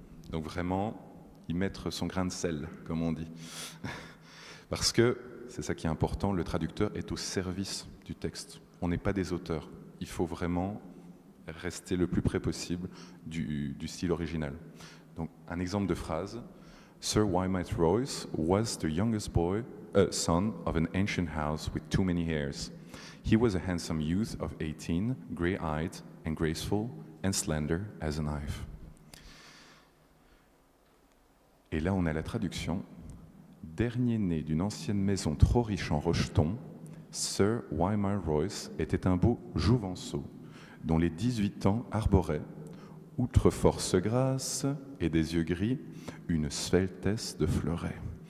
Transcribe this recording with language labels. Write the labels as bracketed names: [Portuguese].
[French] Donc vraiment, y mettre son grain de sel, comme on dit. Parce que, c'est ça qui est important, le traducteur est au service du texte. On n'est pas des auteurs. Il faut vraiment rester le plus près possible du style original. Donc, un exemple de phrase. [English] Sir Wymite Royce was the youngest son of an ancient house with too many heirs. He was a handsome youth of 18, grey-eyed and graceful and slender as a knife. [French] Et là, on a la traduction. Dernier né d'une ancienne maison trop riche en rejetons, Sir Wymite Royce était un beau jouvenceau, dont les 18 ans arboraient, outre force grasse et des yeux gris, une sveltesse de fleuret.